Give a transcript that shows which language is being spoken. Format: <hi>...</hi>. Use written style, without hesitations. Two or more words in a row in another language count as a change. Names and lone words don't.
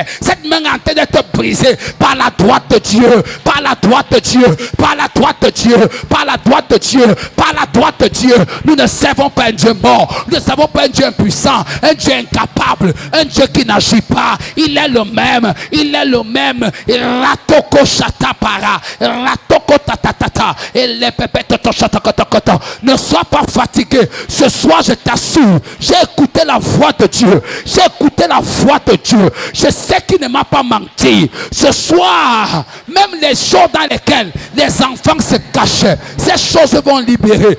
<fr>Cette main est en train d'être brisée par la droite de Dieu. Par la droite de Dieu. Par la droite de Dieu. Par la droite de Dieu. Par la droite de Dieu. Nous ne servons pas un Dieu mort. Nous ne servons pas un Dieu impuissant. Un Dieu incapable. Un Dieu qui n'agit pas. Il est le même. Il est le même. Ratoko shatapara. Ratoko tatatata. Et les pépés toto shatakotokoto. Ne sois pas fatigué. Ce soir, je t'assure, j'ai écouté la voix de Dieu. J'ai écouté la voix de Dieu. Je sais qu'il ne m'a pas menti. Ce soir, même les choses dans lesquelles les enfants se cachaient, ces choses vont libérer.</fr>